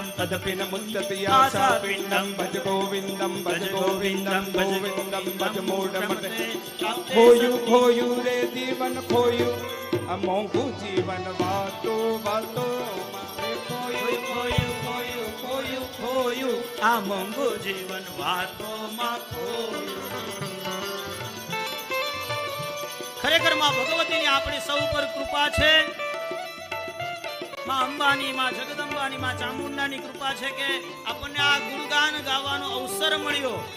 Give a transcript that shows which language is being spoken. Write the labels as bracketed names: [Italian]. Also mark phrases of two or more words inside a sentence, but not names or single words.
[Sanskrit] तदपि न मुञ्चति आशापिण्डं भज गोविन्दं गोविन्दं भज मूढमते [Gujarati] ખોયુ ખોયુ રે જીવન ખોયુ અમોઘુ જીવન વાતો વાતો ખોયુ ખોયુ ખોયુ ખોયુ ખોયુ આ મોંઘુ જીવન વાતો માં ખરેખર માં ભગવતીની આપણી સૌ પર કૃપા છે. માં અંબાની, માં જગદંબાની, માં ચામુંડાની કૃપા છે કે આપણને આ ગુણગાન ગાવાનો અવસર મળ્યો.